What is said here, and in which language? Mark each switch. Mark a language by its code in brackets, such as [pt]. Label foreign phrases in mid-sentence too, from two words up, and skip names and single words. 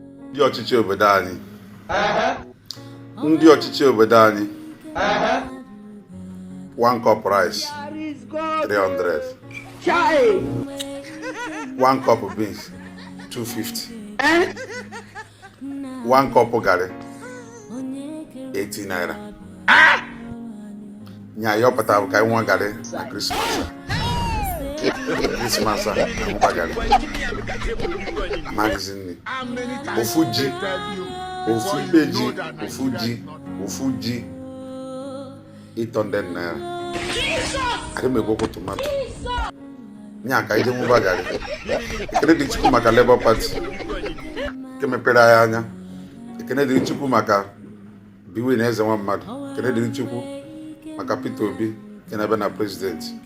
[ig] Ndị ọchịchị obodo anyị. Ehe. Ndị ọchịchị obodo anyị. Ehe. [en] One cup rice, three hundred. Chai. One cup beans, two fifty. Eh? One cup garri, eighty naira. Ah! [ig] Nya, ya ọpụta bụ ka anyị nwa garri na Christmas a. Christmas a, anyị nwa garri. Amaghịzi nri. Ofu ji, ofu ibe ji, ofu ji, ofu ji, [en] eight hundred naira. [ig] Adị m ekwekwu tomato. Nya, ka anyị jee nwụba garri. Ekele dị Chukwu maka Labour Party, nke mepere anyị anya. Ekele dịrị Chukwu maka Biwin Eze Nwa Mmadụ. Ekele dịrị Chukwu maka Peter Obi, nke na-abịa na president.